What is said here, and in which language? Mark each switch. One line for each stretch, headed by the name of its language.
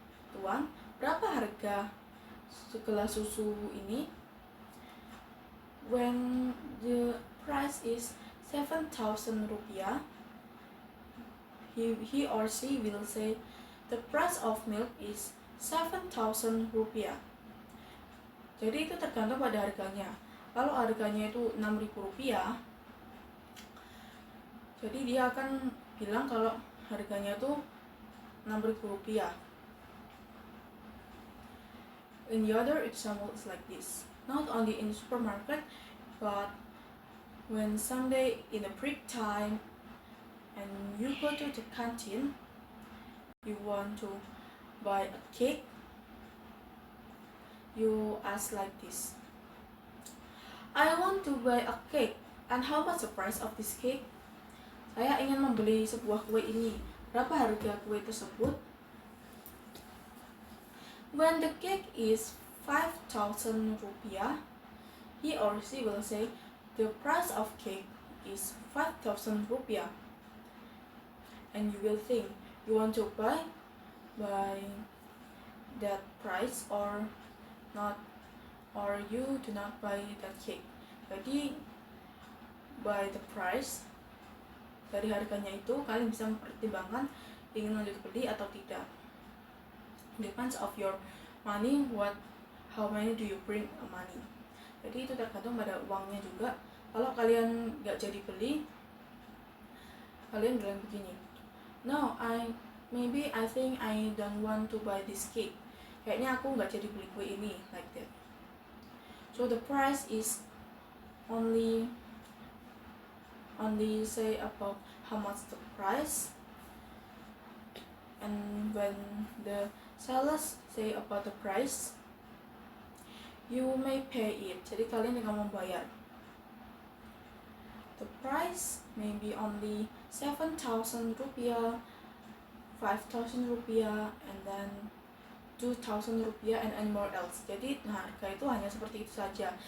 Indonesian: Tuan, berapa harga segelas susu ini?
English: When the price is 7,000 rupiah, he or she will say the price of milk is 7,000 rupiah.
Indonesian: Jadi itu tergantung pada harganya. Kalau harganya itu 6.000 rupiah, jadi dia akan bilang kalau harganya itu 6.000 rupiah.
English: In the other example is like this. Not only in supermarket, but when someday in the break time and you go to the canteen, you want to buy a cake, you ask like this, I want to buy a cake, and how much the price of this cake?
Indonesian: Saya ingin membeli sebuah kue ini, berapa harga kue tersebut?
English: When the cake is 5,000 rupiah, he or she will say the price of cake is 5,000 rupiah. And you will think you want to buy that price or not, or you do not buy that cake.
Indonesian: Jadi
English: by the price,
Indonesian: dari harganya itu kalian bisa mempertimbangkan ingin lanjut beli atau tidak.
English: Depends of your money, how many do you bring money.
Indonesian: Jadi itu tergantung pada uangnya juga. Kalau kalian nggak jadi beli, kalian bilang begini,
English: no, maybe I think I don't want to buy this cake.
Indonesian: Kayaknya aku nggak jadi beli kue ini,
English: like that. So the price is only say about how much the price, and when the sellers say about the price, you may pay it.
Indonesian: Jadi kalian yang membayar.
English: The price may be only 7,000 rupiah, 5,000 rupiah, and then 2,000 rupiah, and more else.
Indonesian: Jadi harga itu hanya seperti itu saja.